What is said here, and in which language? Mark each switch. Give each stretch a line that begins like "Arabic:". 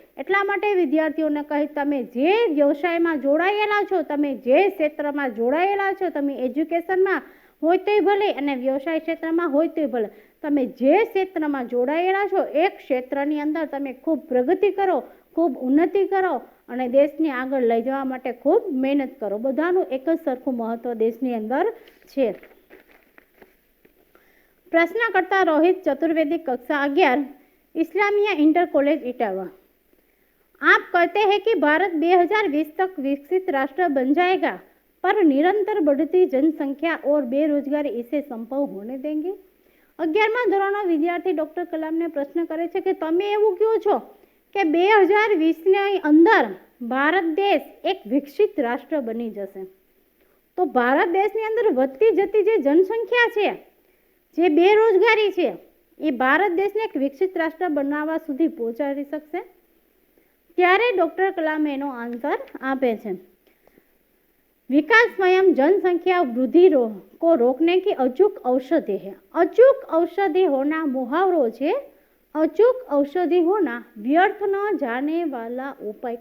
Gujarati: એટલા માટે વિદ્યાર્થીઓને કહી, તમે જે વ્યવસાયમાં જોડાયેલા છો, તમે જે ક્ષેત્રમાં જોડાયેલા છો, તમે એજ્યુકેશનમાં હોય તોય ભલે અને વ્યવસાય ક્ષેત્રમાં હોય તોય ભલે, તમે જે ક્ષેત્રમાં જોડાયેલા છો એ ક્ષેત્રની અંદર તમે ખૂબ પ્રગતિ કરો, ખૂબ ઉન્નતિ કરો અને દેશને આગળ લઈ જવા માટે ખૂબ મહેનત કરો. બધાનું એક જ સરખું મહત્વ દેશની અંદર છે.
Hindi: प्रश्नकर्ता रोहित चतुर्वेदी, कक्षा 11, इस्लामिया इंटर कॉलेज इटावा। आप कहते हैं कि भारत 2020 तक विकसित राष्ट्र बन जाएगा, पर निरंतर बढ़ती जनसंख्या और बेरोजगारी इसे संभव होने देंगे?
Gujarati: 11મા ધોરણનો વિદ્યાર્થી ડોક્ટર કલામને પ્રશ્ન કરે છે કે તમે એવું કહો છો કે 2020ની અંદર ભારત દેશ એક વિકસિત રાષ્ટ્ર બની જશે, તો ભારત દેશની અંદર વધતી જતી જે જનસંખ્યા છે, જે બેરોજગારી છે, એ ભારત દેશને એક વિકસિત રાષ્ટ્ર બનાવવા સુધી પહોંચાડી શકશે? ત્યારે ડોક્ટર કલામ એનો આન્સર આપે છે,
Hindi: विकास स्वयं जनसंख्या वृद्धि को रोकने की अचूक औषधि है। अचूक औषधि होना मुहावरो है। अचूक औषधि होना व्यर्थ न जाने वाला उपाय।